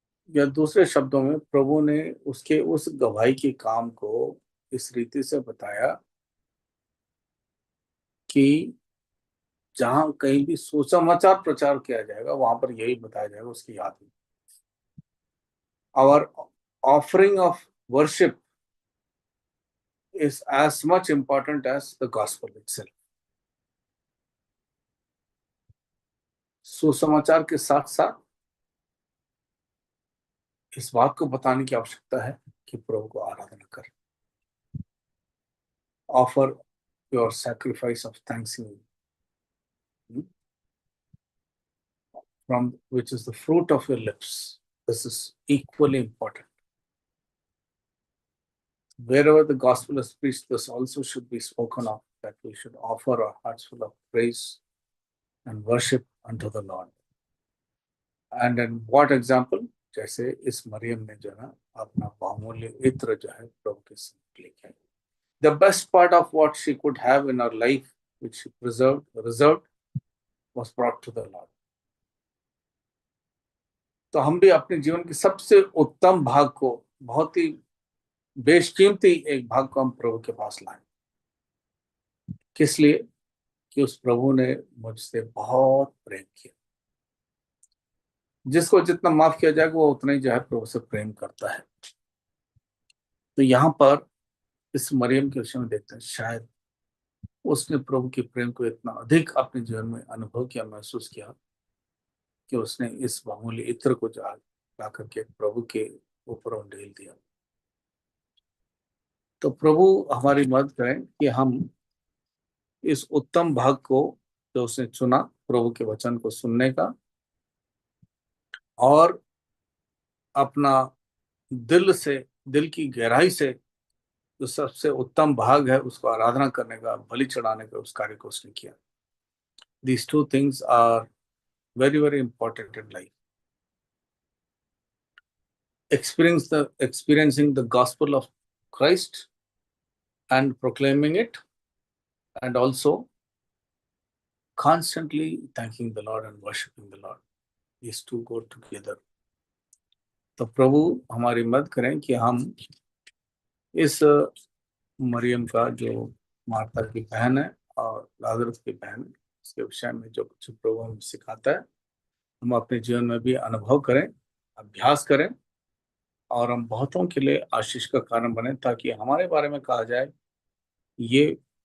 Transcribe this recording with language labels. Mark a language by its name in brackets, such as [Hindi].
[Hindi] या दूसरे शब्दों में प्रभु ने उसके उस गवाही के काम को इस रीति से बताया कि जहां कहीं भी सुसमाचार प्रचार किया जाएगा वहां पर यही बताया जाएगा उसकी याद में। [English] Our offering of worship is as much important as the gospel itself. [Hindi] सुसमाचार के साथ साथ इस बात को बताने की आवश्यकता है कि प्रभु को आराधना कर, [English] Offer your sacrifice of thanksgiving from which is the fruit of your lips. This is equally important. Wherever the gospel is preached, this also should be spoken of, that we should offer our hearts full of praise and worship unto the Lord. And in what example? [Hindi] जैसे इस मरियम ने जो है अपना बहुमूल्य इत्र जो है प्रभु के सामने लेके आई. [English] The best part of what she could have in her life, which she reserved, was brought to the Lord. [Hindi] तो हम भी अपने जीवन के सबसे उत्तम भाग को, बहुत ही बेशकीमती एक भाग को हम प्रभु के पास लाएं. किस लिए? कि उस प्रभु ने मुझसे बहुत प्रेम किया. जिसको जितना माफ किया जाएगा वो उतना ही जो है प्रभु से प्रेम करता है. तो यहाँ पर इस मरियम के विषय में देखते हैं, शायद उसने प्रभु के प्रेम को इतना अधिक अपने जीवन में अनुभव किया, महसूस किया, कि उसने इस बहुमूल्य इत्र को ला करके प्रभु के ऊपर उंडेल दिया. तो प्रभु हमारी मदद करें कि हम इस उत्तम भाग को जो उसने चुना प्रभु के वचन को सुनने का, और अपना दिल की गहराई से जो सबसे उत्तम भाग है उसको आराधना करने का, बलि चढ़ाने का, उस कार्य को उसने किया. [English] These two things are very, very important in life. Experiencing the gospel of Christ and proclaiming it, and also constantly thanking the Lord and worshiping the Lord. These two go together. [Hindi] तो प्रभु हमारी मदद करें कि हम इस मरियम का, जो Martha की बहन है और लाजरस की बहन है, इसके विषय में जो कुछ प्रभु हमें सिखाता है, हम अपने जीवन में भी अनुभव करें, अभ्यास करें, और हम बहुतों के लिए आशीष का कारण बने, ताकि हमारे बारे में कहा जाए, ये